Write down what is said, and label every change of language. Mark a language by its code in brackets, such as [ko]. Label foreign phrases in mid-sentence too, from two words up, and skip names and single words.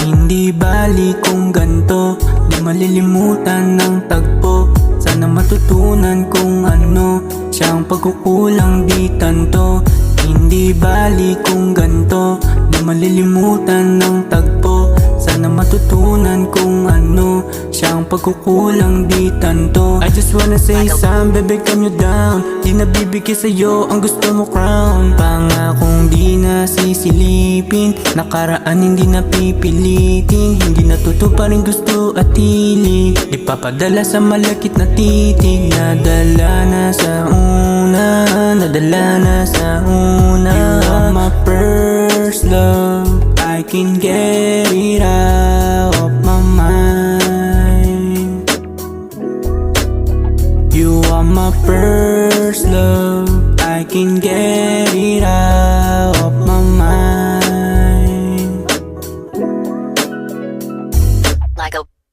[tl] Hindi bali kung ganto, di malilimutan ng tagpo. Sana matutunan kung ano siyang pagkukulang di tanto. Hindi bali kung ganto, di malilimutan ng tagpo. Sana matutunan kung ano siyang pagkukulang di tanto. [en] I just wanna say some, baby calm you down. [tl] Di nabibigay sa'yo ang gusto mo crown. Pangakong di na sisilipin, nakaraan hindi na pipilitin. Hindi natutuparin gusto at hiling, di papadala sa malakit na titig. Nadala na sa una, nadala na sa una. [en] You are my first love, I can't get it out of my mind. You are my first love, I can't get it out of my mind.